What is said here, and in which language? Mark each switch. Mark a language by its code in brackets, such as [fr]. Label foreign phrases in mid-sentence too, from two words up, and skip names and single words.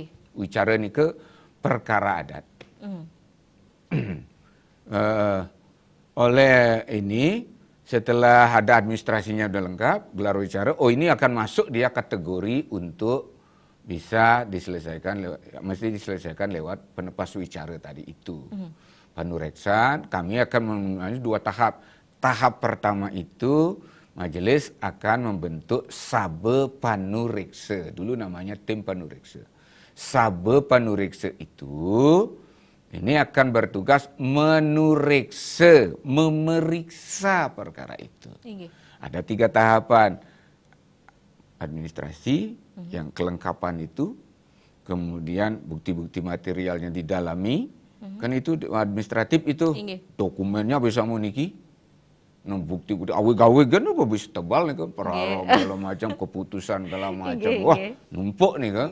[id] Wicara nih ke perkara adat. Oleh ini setelah ada administrasinya udah lengkap, gelar wicara, oh ini akan masuk dia kategori untuk bisa diselesaikan, mesti diselesaikan lewat penepas wicara tadi itu. Panureksan, kami akan memiliki 2 tahap. Tahap pertama itu majelis akan membentuk Sabe Panureksa. Dulu namanya tim panureksa. Sabe Panureksa itu ini akan bertugas menureksa, memeriksa perkara itu. Ada 3 tahapan. Administrasi, yang kelengkapan itu, kemudian bukti-bukti materialnya didalami, kan itu administratif itu, dokumennya [ban] bisa meniki, [id] bukti-bukti awe-gawe kan apa bisa tebal nih kan, segala macam keputusan segala macam, wah numpuk nih kan.